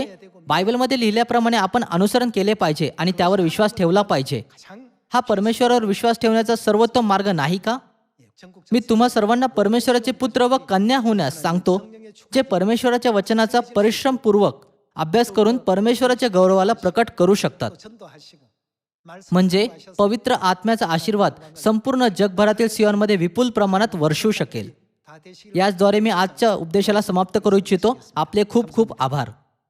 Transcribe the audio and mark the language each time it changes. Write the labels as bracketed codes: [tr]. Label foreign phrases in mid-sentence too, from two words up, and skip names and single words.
[mr] बायबलमध्ये लिहिल्याप्रमाणे आपण अनुसरण केले पाहिजे आणि त्यावर विश्वास ठेवला पाहिजे. [ko] 가장 [mr] हा परमेश्वरावर विश्वास ठेवण्याचा सर्वोत्तम मार्ग नाही का? [ko] 전국 [mr] मी तुम्हा सर्वांना परमेश्वराचे पुत्र व कन्या होण्यास सांगतो, जे परमेश्वराच्या वचनाचा परिश्रमपूर्वक अभ्यास करून परमेश्वराच्या गौरवाला प्रकट करू शकतात. [ko] 전도하시고 말씀 [mr] म्हणजे पवित्र आत्म्याचा आशीर्वाद संपूर्ण जगभरातील सियोनमध्ये विपुल प्रमाणात वर्षू शकेल. [ko] 다 되시기를 [mr] याचद्वारे मी आजच्या उपदेशाला समाप्त करू इच्छितो. आपले खूप खूप आभार.